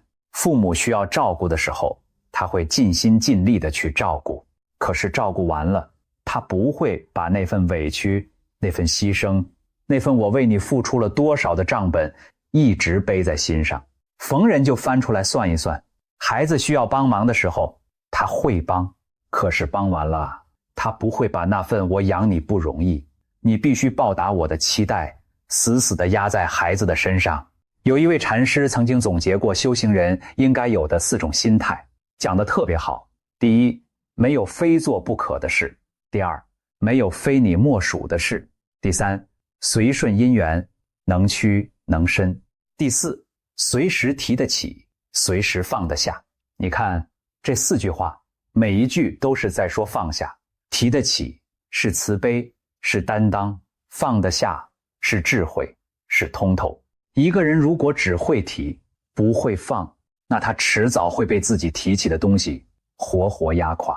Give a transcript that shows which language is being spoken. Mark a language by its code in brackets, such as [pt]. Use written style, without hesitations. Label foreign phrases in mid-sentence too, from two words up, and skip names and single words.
[zh] 父母需要照顧的時候，他會盡心盡力的去照顧，可是照顧完了，他不會把那份委屈、那份犧牲、那份我為你付出了多少的賬本一直背在心上。逢人就翻出來算一算，孩子需要幫忙的時候，他会幫，可是帮完了，他不会把那份我養你不容易，你必須報答我的期待死死地壓在孩子的身上。有一位禪師曾經總結過修行人應該有的4種心態，講得特別好。第一，沒有非做不可的事；第二，沒有非你莫屬的事；第三，隨順因緣，能屈能伸；第四，隨時提得起，隨時放得下。你看這4句話，每一句都是在說放下。提得起是慈悲，是擔當；放得下是智慧，是通透。一個人如果只會提，不會放，那他遲早會被自己提起的東西活活壓垮。